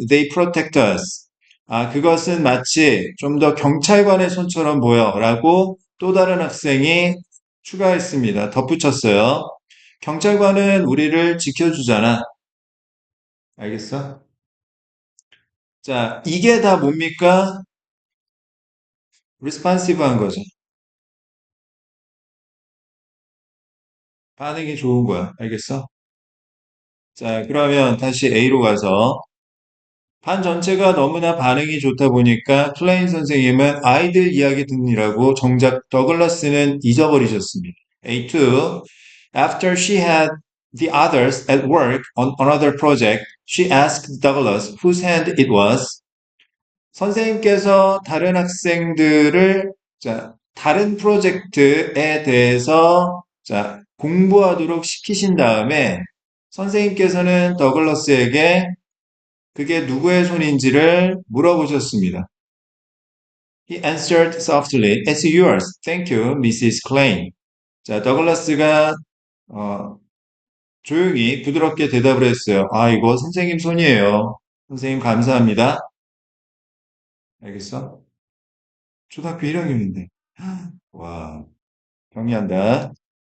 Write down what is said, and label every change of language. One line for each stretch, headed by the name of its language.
English: They protect us.
Korean: 아, 그것은 마치 좀 더 경찰관의 손처럼 보여. 라고 또 다른 학생이 추가했습니다. 덧붙였어요. 경찰관은 우리를 지켜주잖아. 알겠어? 자, 이게 다 뭡니까? responsive한 거죠. 반응이 좋은 거야. 알겠어? 자, 그러면 다시 A로 가서 반 전체가 너무나 반응이 좋다 보니까 클레인 선생님은 아이들 이야기 듣느라고 정작 더글라스는 잊어버리셨습니다. A2.
English: After she had the others at work on another project, she asked Douglas whose hand it was.
Korean: 선생님께서 다른 학생들을 자, 다른 프로젝트에 대해서 자, 공부하도록 시키신 다음에 선생님께서는 더글러스에게 그게 누구의 손인지를 물어보셨습니다.
English: He answered softly, It's yours. Thank you, Mrs. Klein.
Korean: 자, 더글라스가 조용히 부드럽게 대답을 했어요. 아, 이거 선생님 손이에요. 선생님 감사합니다. 알겠어? 초등학교 1학년인데. 와, 경의한다.